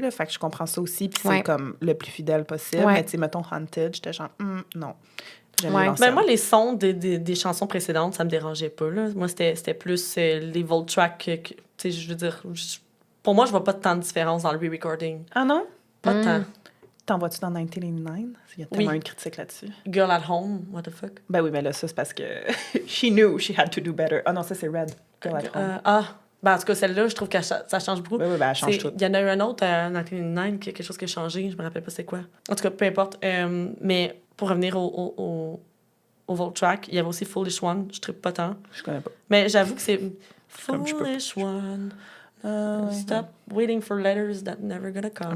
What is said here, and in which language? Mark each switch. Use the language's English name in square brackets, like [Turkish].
[French] Là, fait que je comprends ça aussi, puis c'est comme le plus fidèle possible. Mais tu sais, mettons Haunted, j'étais genre, non. Ben moi, les sons des chansons précédentes, ça me dérangeait pas. Là. Moi, c'était plus les Vault Tracks. Tu sais, je veux dire, pour moi, je vois pas tant de différence dans le re-recording. Ah non? Pas tant. T'en vois-tu dans 1989? Il y a tellement une critique là-dessus. Girl at Home, [English] what the fuck? [French] Ben oui, mais là, ça, c'est parce que [English] she knew she had to do better. [French] Ah non, ça, c'est Red. Girl at Home. Ben, en tout cas, celle-là, je trouve que ça change beaucoup. Oui, ben, elle change tout. Il y en a eu un autre, 1989, qui a quelque chose qui a changé. Je me rappelle pas c'est quoi. En tout cas, peu importe. Mais pour revenir au Vault Track, il y avait aussi Foolish One. Je trippe pas tant. Je connais pas. Mais j'avoue que c'est Foolish One. [English] Stop waiting for letters that never gonna come.